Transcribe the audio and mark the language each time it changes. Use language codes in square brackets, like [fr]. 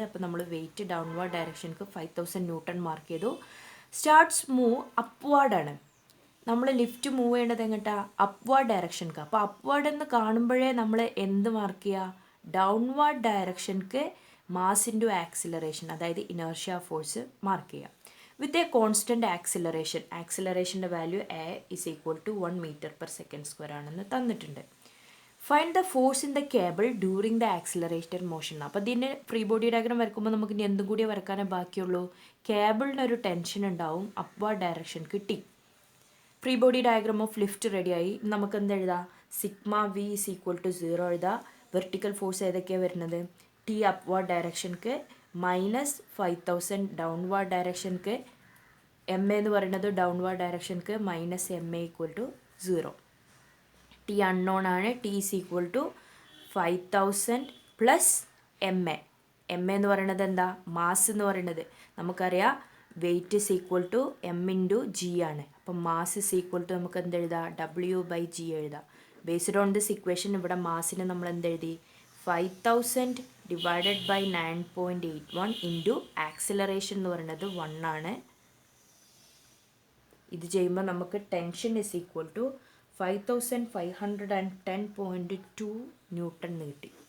[ml] അപ്പോൾ നമ്മൾ wait downward ഡയറക്ഷൻക്ക് 5000 newton mark ചെയ്തു. Starts move അപ്വാർഡാണ്. നമ്മൾ ലിഫ്റ്റ് മൂവ് ചെയ്യേണ്ടത് എങ്ങോട്ടാ, അപ്വാർഡ് ഡയറക്ഷൻക്ക്. അപ്പോൾ അപ്വാർഡ് എന്ന് കാണുമ്പോഴേ നമ്മൾ എന്ത് മാർക്ക് ചെയ്യുക, ഡൗൺവാർഡ് ഡയറക്ഷൻക്ക് മാസ് ഇൻറ്റു ആക്സിലറേഷൻ, അതായത് ഇനേർഷ്യ ഫോഴ്സ് മാർക്ക് ചെയ്യുക. With a constant ആക്സിലറേഷൻ്റെ value [en] A is equal to 1 meter per second square [ml] ആണെന്ന് തന്നിട്ടുണ്ട്. [en] Find the force in the cable during the accelerator motion. [ml] അപ്പോൾ ഇതിന് ഫ്രീ ബോഡി ഡയഗ്രാം വരയ്ക്കുമ്പോൾ നമുക്ക് ഇനി എന്തും കൂടി വരക്കാനേ ബാക്കിയുള്ളൂ. കേബിളിനൊരു ടെൻഷൻ ഉണ്ടാവും അപ്വാർഡ് ഡയറക്ഷൻ കിട്ടി. Free body diagram of lift റെഡിയായി. നമുക്ക് എന്ത് എഴുതാം, sigma V [en] is equal to [ml] 0 എഴുതാം. വെർട്ടിക്കൽ ഫോഴ്സ് ഏതൊക്കെയാണ് വരുന്നത്, T അപ്വാർഡ് ഡയറക്ഷൻക്ക് -5000, ഡൗൺവാർഡ് ഡയറക്ഷൻക്ക് MA എന്ന് പറയുന്നത് ഡൗൺവാർഡ് ഡയറക്ഷൻക്ക് -MA = 0. T അൺനോൺ ആണ്. [en] T is equal to 5000 + MA. [ml] MA എന്ന് പറയുന്നത് എന്താ, മാസ് എന്ന് പറയുന്നത് നമുക്കറിയാം. Wait [en] is equal to [ml] M × G ആണ്. അപ്പം മാസ് [en] is equal to [ml] നമുക്ക് എന്ത് എഴുതാം, W/G എഴുതാം. [en] based on this equation [ml] ഇവിടെ മാസിന് നമ്മൾ എന്തെഴുതി, 5000 ഡിവൈഡഡ് ബൈ 9.81 ഇൻറ്റു ആക്സിലറേഷൻ എന്ന് പറയുന്നത് 1 ആണ്. ഇത് ചെയ്യുമ്പോൾ നമുക്ക് tension [en] is equal to [ml] 5510.2 newton എന്ന് കിട്ടി.